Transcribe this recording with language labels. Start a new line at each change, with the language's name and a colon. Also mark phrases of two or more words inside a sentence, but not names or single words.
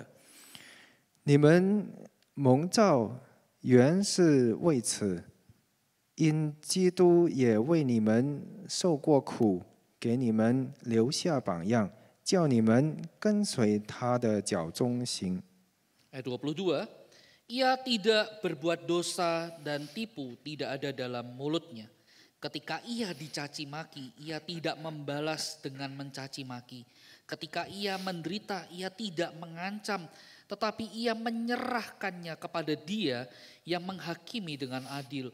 Chinese: 你们蒙召原是为此，因基督也为你们受过苦，给你们留下榜样，叫你们跟随他的脚中行。
Indonesian: Ayat 22, ia tidak berbuat dosa dan tipu tidak ada dalam mulutnya. Ketika ia dicaci maki, ia tidak membalas dengan mencaci maki. Ketika ia menderita, ia tidak mengancam, tetapi ia menyerahkannya kepada Dia yang menghakimi dengan adil.